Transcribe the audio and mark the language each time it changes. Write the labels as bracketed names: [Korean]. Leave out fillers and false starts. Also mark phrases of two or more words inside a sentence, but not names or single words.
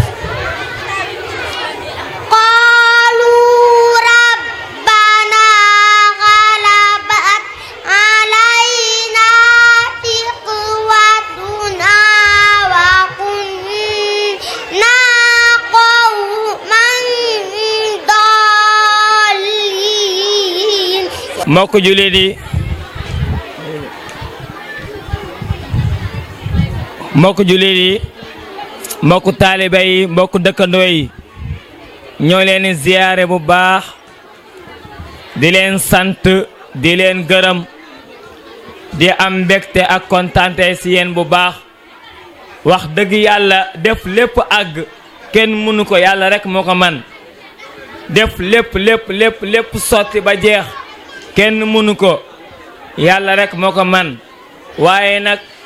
[Arabic] قالوا ربنا غلبت علينا شقوتنا وكنا قوما ضالين [Wolof] mbokk jullit yi mbokk taalibe yi mbokk dëkkandoo yi ñoo leen di ziyaare bu baax di leen sant di leen gërëm di am mbégte ak kontaante ci yéen bu baax wax dëgg yàlla def lépp àgg kenn mënu ko yàlla rek moo ko man def lépp sotti ba jeex kenn mënu ko yàlla rek moo ko man waaye nag